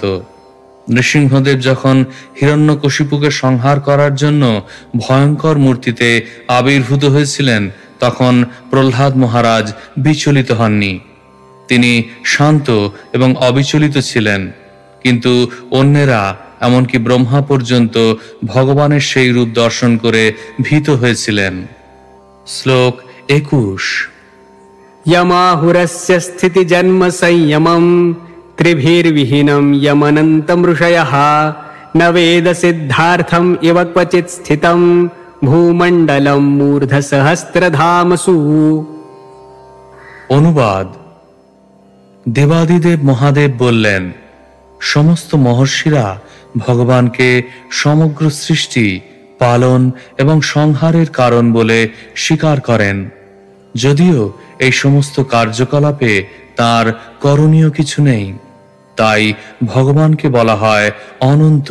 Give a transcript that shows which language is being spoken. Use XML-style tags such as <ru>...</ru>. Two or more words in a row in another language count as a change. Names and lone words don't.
<bn>নৃসিংহদেব যখন হিরণ্যকশিপুকে সংহার করার জন্য ভয়ঙ্কর মূর্তিতে আবির্ভূত হয়েছিলেন, তখন প্রহ্লাদ মহারাজ বিচলিত হননি। তিনি শান্ত এবং অবিচলিত ছিলেন। কিন্তু অন্যেরা, এমনকি ব্রহ্মা পর্যন্ত ভগবানের সেই রূপ দর্শন করে ভীত হয়েছিলেন। শ্লোক 21।</bn> <sa>यमाहुरस्य स्थिति जन्म संयमं त्रिभिर्विहीनं यमनन्तमृषयः न वेद सिद्धार्थम इव क्वचित् स्थितं भूमण्डलं मूर्धसहस्रधामसु।</sa> <bn>অনুবাদ: দেবাদিদেব মহাদেব বললেন, সমস্ত মহর্ষিরা ভগবানকে সমগ্র সৃষ্টি, পালন এবং সংহারের কারণ বলে স্বীকার করেন। যদিও এই সমস্ত কার্যকলাপে তার করণীয় কিছু নেই, তাই ভগবানকে বলা হয় অনন্ত।</bn>